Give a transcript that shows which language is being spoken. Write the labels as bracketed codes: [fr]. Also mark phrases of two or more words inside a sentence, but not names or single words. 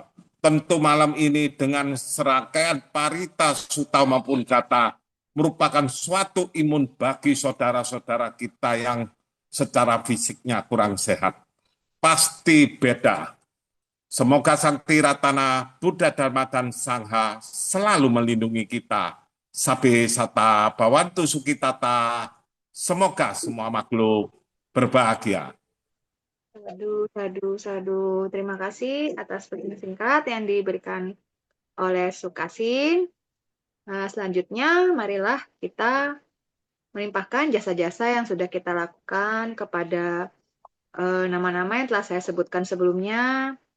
[id] Tentu malam ini dengan serangkaian parita sutta maupun kata merupakan suatu imun bagi saudara-saudara kita yang secara fisiknya kurang sehat. Pasti beda. Semoga Sang Tiratana, Buddha, Dharma, dan Sangha selalu melindungi kita. [pi] Sabe sata bhavantu sukhitata. [id] Semoga semua makhluk berbahagia. [pi] Sadu, sadu, sadu. [id] Terima kasih atas pesan singkat yang diberikan oleh Sukasin. Nah, selanjutnya, marilah kita melimpahkan jasa-jasa yang sudah kita lakukan kepada nama-nama yang telah saya sebutkan sebelumnya.